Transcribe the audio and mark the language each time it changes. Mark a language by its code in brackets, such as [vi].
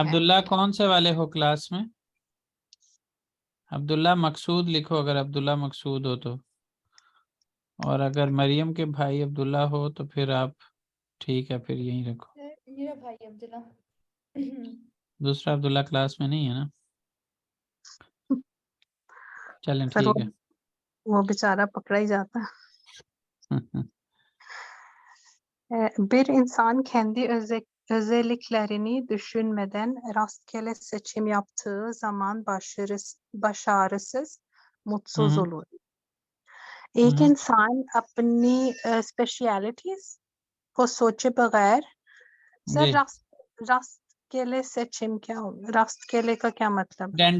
[hi] अब्दुल्ला कौन से वाले हो क्लास में? अब्दुल्ला मकसूद लिखो अगर अब्दुल्ला मकसूद हो तो, और अगर मरियम के भाई अब्दुल्ला हो तो फिर आप ठीक है फिर यहीं रखो। मेरा भाई अब्दुल्ला। दूसरा अब्दुल्ला क्लास में नहीं है ना? चलें सर ठीक है। वो बेचारा पकड़ा ही जाता है। [tr] Bir insan kendi özelliklerini düşünmeden rastgele seçim yaptığı zaman başarısız, mutsuz हम्म olur. [hi] एक इंसान अपनी स्पेशलिटीज को सोचे बगैर, सर जी रास्त के लिए [tr] सेचिम [hi] क्या होगा? रास्त के लिए का क्या मतलब?